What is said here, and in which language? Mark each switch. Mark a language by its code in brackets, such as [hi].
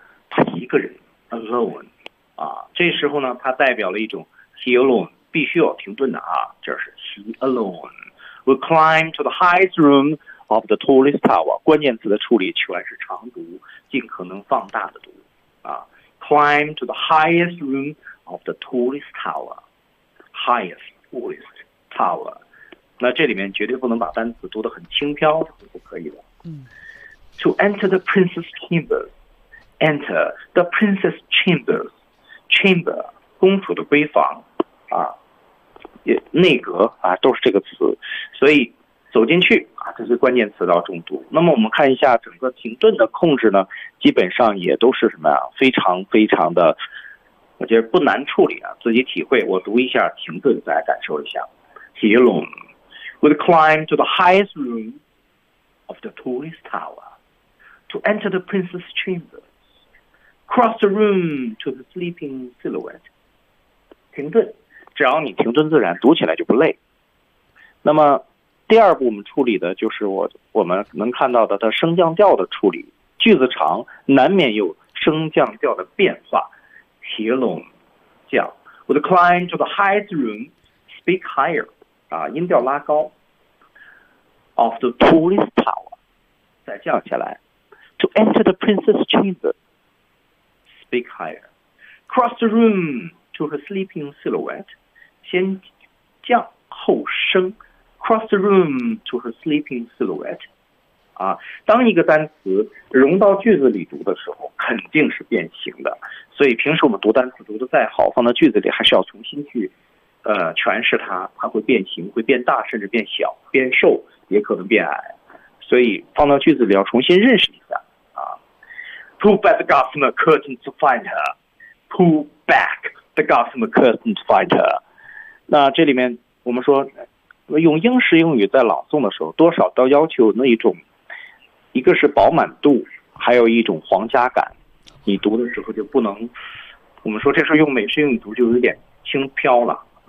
[zh] 他一个人 [en] alone. [zh] 啊，这时候呢，它代表了一种 [en] he alone [zh] 必须要停顿的啊，就是 [en] he alone will climb to the highest room of the tallest tower. [zh] 关键词的处理全是长读，尽可能放大的读啊。 [en] Climb to the highest room of the tallest tower. Highest tallest. [zh] Tower， 那这里面绝对不能把单词读得很轻飘，不可以的。 [en] To enter the princess chambers， enter the princess chambers， [zh] chamber 公主的闺房啊，内阁啊，都是这个词，所以走进去啊，这是关键词到重读。那么我们看一下整个停顿的控制呢，基本上也都是什么呀、啊？非常非常的，我觉得不难处理啊，自己体会。我读一下停顿，再感受一下。 [en] He alone would climb to the highest room of the tallest tower to enter the princess chambers, cross the room to the sleeping silhouette. [zh] 停顿，只要你停顿自然，读起来就不累。那么第二步我们处理的就是我们能看到的它升降调的处理。句子长难免有升降调的变化。 [en] He alone [zh] 叫 [en] would climb to the highest room, speak higher. [zh] 啊，音调拉高 [en] ，of the tallest tower， [zh] 再降下来 [en] ，to enter the princess chamber，speak higher，cross the room to her sleeping silhouette， [zh] 先降后升 [en] ，cross the room to her sleeping silhouette， [zh] 啊，当一个单词融到句子里读的时候，肯定是变形的。所以平时我们读单词读得再好，放到句子里还是要重新去诠释它，它会变形，会变大，甚至变小，变瘦，也可能变矮。所以放到句子里要重新认识一下啊。 [en] Pull back the government curtain to find her. Pull back the government curtain to find her. [zh] 那这里面我们说用英式英语在朗诵的时候，多少都要求那一种，一个是饱满度，还有一种皇家感。你读的时候就不能，我们说这时候用美式英语读就有点轻飘了。